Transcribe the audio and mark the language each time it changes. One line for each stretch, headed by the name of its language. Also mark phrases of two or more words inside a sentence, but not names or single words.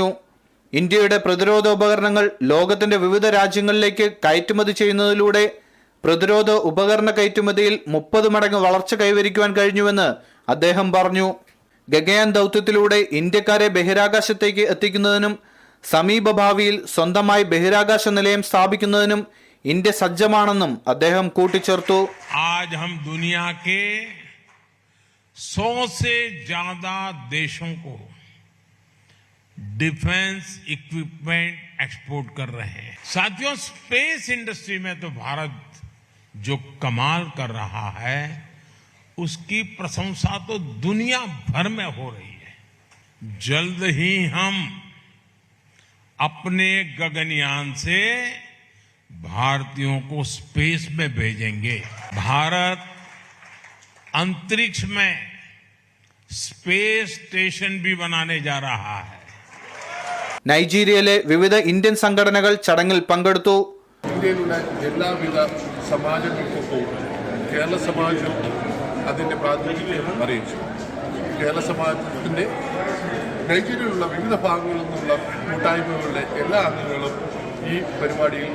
Malayalam: ഇന്ത്യയുടെ പ്രതിരോധ ഉപകരണങ്ങൾ ലോകത്തിന്റെ വിവിധ രാജ്യങ്ങളിലേക്ക് കയറ്റുമതി ചെയ്യുന്നതിലൂടെ പ്രതിരോധ ഉപകരണ കയറ്റുമതിയിൽ 30 മടങ്ങ് വളർച്ച കൈവരിക്കുവാൻ കഴിഞ്ഞുവെന്ന് അദ്ദേഹം പറഞ്ഞു. ഗഗയാൻ ദൗത്യത്തിലൂടെ ഇന്ത്യക്കാരെ ബഹിരാകാശത്തേക്ക് എത്തിക്കുന്നതിനും സമീപ ഭാവിയിൽ സ്വന്തമായി ബഹിരാകാശ നിലയം സ്ഥാപിക്കുന്നതിനും ഇന്ത്യ സജ്ജമാണെന്നും അദ്ദേഹം കൂട്ടിച്ചേർത്തു.
Hindi: आज हम दुनिया के 100 से ज्यादा देशों को
English: defense equipment export
Hindi: कर रहे हैं. साथियों,
English: space industry
Hindi: में तो भारत जो कमाल कर रहा है उसकी प्रशंसा तो दुनिया भर में हो रही है. जल्द ही हम अपने गगनयान से भारतीयों को स्पेस में भेजेंगे. भारत अंतरिक्ष में
English: space station
Hindi: भी बनाने जा रहा है.
Malayalam: നൈജീരിയയിലെ വിവിധ ഇന്ത്യൻ സംഘടനകൾ ചടങ്ങിൽ പങ്കെടുത്തു. ഇന്ത്യയിലുള്ള എല്ലാവിധ സമാജങ്ങൾക്കൊപ്പം കേരള സമാജം അതിൻ്റെ പ്രാതിനിധ്യം അറിയിച്ചു. കേരള സമാജത്തിൻ്റെ നൈജീരിയയിലുള്ള വിവിധ ഭാഗങ്ങളിൽ നിന്നുള്ള കൂട്ടായ്മകളുടെ എല്ലാ അംഗങ്ങളും ഈ പരിപാടിയിൽ